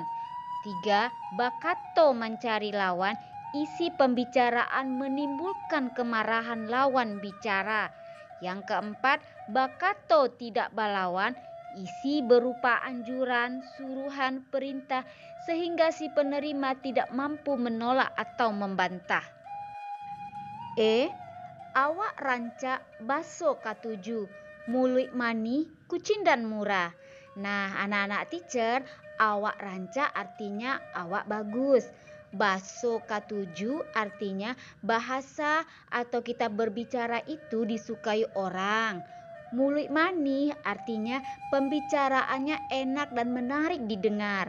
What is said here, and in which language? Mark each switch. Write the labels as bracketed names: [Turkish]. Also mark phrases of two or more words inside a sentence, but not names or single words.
[Indonesian] Tiga, bakato mencari lawan, isi pembicaraan menimbulkan kemarahan lawan bicara. Yang keempat, bakato tidak balawan, isi berupa anjuran, suruhan, perintah, sehingga si penerima tidak mampu menolak atau membantah. [Minangkabau] Awak rancak baso katuju, mulik mani, [Indonesian] kucing dan murah. Nah, anak-anak teacher, [Minangkabau] awak rancak [Indonesian] artinya [Minangkabau] awak bagus. Baso katuju [Indonesian] artinya bahasa atau kita berbicara itu disukai orang. [Minangkabau] Mulik mani [Indonesian] artinya pembicaraannya enak dan menarik didengar.